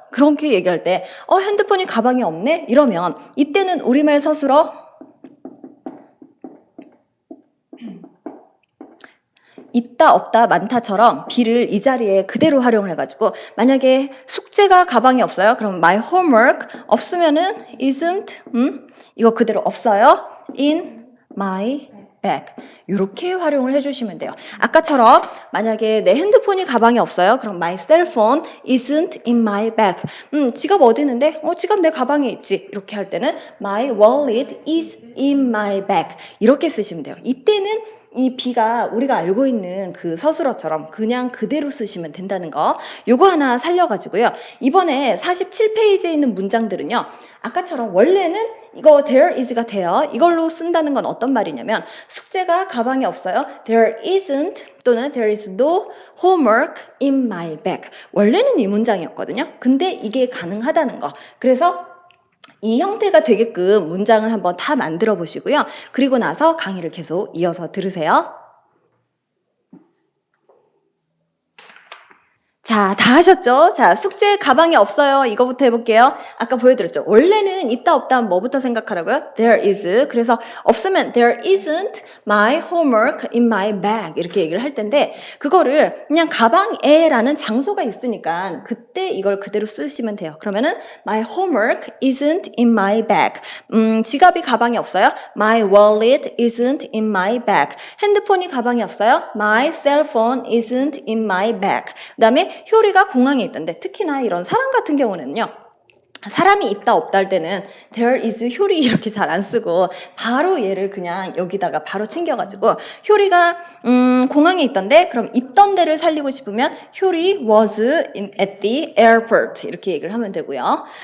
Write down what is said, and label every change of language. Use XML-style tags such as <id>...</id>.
<ko>그렇게 얘기할 때 핸드폰이 가방에 없네? 이러면 이때는 우리말 서술어 있다, 없다, 많다처럼 be를 이 자리에 그대로 활용을 해가지고 만약에 숙제가 가방에 없어요. 그럼</ko> <en>my homework</en> <ko>없으면은 isn't 이거 그대로 없어요.</ko> <en>in my bag</en> <ko>이렇게 활용을 해주시면 돼요. 아까처럼 만약에 내 핸드폰이 가방에 없어요. 그럼</ko> <en>my cell phone isn't in my bag.</en> <ko>지갑 어디 있는데? 지갑 내 가방에 있지. 이렇게 할 때는</ko> <en>my wallet is in my bag</en> <ko>이렇게 쓰시면 돼요. 이때는 이 B가 우리가 알고 있는 그 서술어처럼 그냥 그대로 쓰시면 된다는 거 요거 하나 살려가지고요. 이번에 47페이지에 있는 문장들은요. 아까처럼 원래는 이거</ko> <en>there is</en> <ko>가 돼요. 이걸로 쓴다는 건 어떤 말이냐면 숙제가 가방에 없어요.</ko> <en>There isn't 또는 there is no homework in my bag.</en> <ko>원래는 이 문장이었거든요. 근데 이게 가능하다는 거. 그래서 이 형태가 되게끔 문장을 한번 다 만들어 보시고요. 그리고 나서 강의를 계속 이어서 들으세요. 자, 다 하셨죠? 자, 숙제 가방에 없어요. 이거부터 해볼게요. 아까 보여드렸죠? 원래는 있다 없다 하면 뭐부터 생각하라고요?</ko> <en>There is.</en> <ko>그래서 없으면</ko> <en>there isn't my homework in my bag</en> <ko>이렇게 얘기를 할 텐데 그거를 그냥 가방에라는 장소가 있으니까 그때 이걸 그대로 쓰시면 돼요. 그러면은</ko> <en>my homework isn't in my bag.</en> <ko>지갑이 가방에 없어요.</ko> <en>My wallet isn't in my bag.</en> <ko>핸드폰이 가방에 없어요.</ko> <en>My cell phone isn't in my bag.</en> <ko>그 다음에 효리가 공항에 있던데 특히나 이런 사람 같은 경우는요. 사람이 있다 없다 할 때는 there is 효리 이렇게 잘 안 쓰고 바로 얘를 그냥 여기다가 바로 챙겨가지고 효리가 공항에 있던데 그럼 있던 데를 살리고 싶으면 효리</ko> <en>was at the airport</en> <ko>이렇게 얘기를 하면 되고요.</ko>